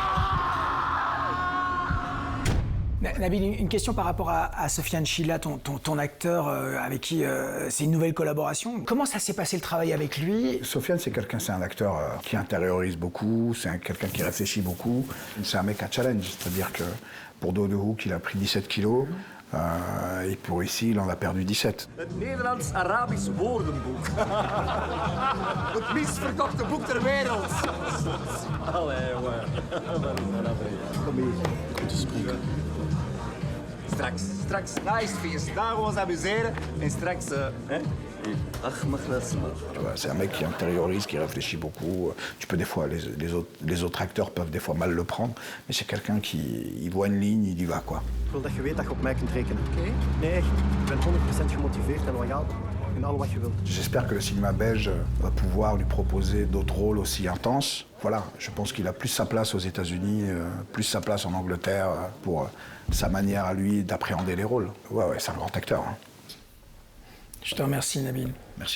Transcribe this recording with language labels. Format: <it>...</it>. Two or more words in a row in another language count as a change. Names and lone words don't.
<fr>Nabil, une question par rapport à Sofiane Chilla, ton acteur avec qui c'est une nouvelle collaboration. Comment ça s'est passé le travail avec lui? Sofiane, c'est un acteur qui intériorise beaucoup, c'est quelqu'un qui réfléchit beaucoup. C'est un mec à challenge, c'est-à-dire que pour Do de Hoek, il a pris 17 kilos. Et pour ici, il en a perdu 17.</fr> <nl>Het Nederlands-Arabisch woordenboek. Het misverkochte boek ter wereld. Allee, jongen. Kom hier. Goed te spreken. Straks na is het feest. Daar gaan we ons amuseren. En straks, hè? Ach, mag dat.</nl> <fr>C'est un mec qui intériorise, qui réfléchit beaucoup. Tu peux des fois, les autres acteurs peuvent des fois mal le prendre, mais c'est quelqu'un qui il voit une ligne, il y va, quoi.</fr> <nl>Ik wil dat je weet dat je op mij kunt rekenen. Oké? Nee, echt. Ik ben 100% gemotiveerd en loyaal in alles wat je wilt.</nl> <fr>J'espère que le cinéma belge va pouvoir lui proposer d'autres rôles aussi intenses. Voilà, je pense qu'il a plus sa place aux États-Unis, plus sa place en Angleterre pour sa manière à lui d'appréhender les rôles. Ouais, c'est un grand acteur. Hein. Je te remercie, Nabil. Merci</fr>